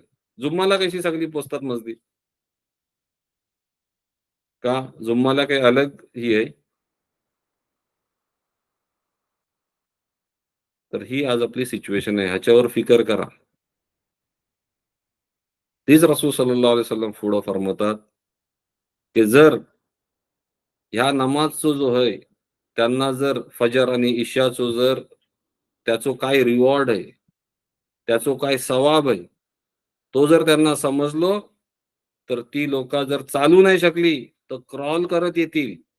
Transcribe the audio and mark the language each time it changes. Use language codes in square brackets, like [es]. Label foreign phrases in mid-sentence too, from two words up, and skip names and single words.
[mr] जुम्माला कशी सगळी पोचतात मस्जिद? का जुम्माला काही अलग ही आहे? तर ही आज आपली सिच्युएशन आहे, ह्याच्यावर फिकर करा. तीच रसूल [ar] صلى الله عليه وسلم [mr] पुढं फरमवतात की जर ह्या नमाजचो जो आहे, त्यांना जर फजर आणि इशाचो जर त्याचो काय रिवॉर्ड आहे, त्याचो काय सवाब आहे, तो जर त्यांना समजलो, तर ती लोक जर चालू नाही शकली तर क्रॉल करत येतील.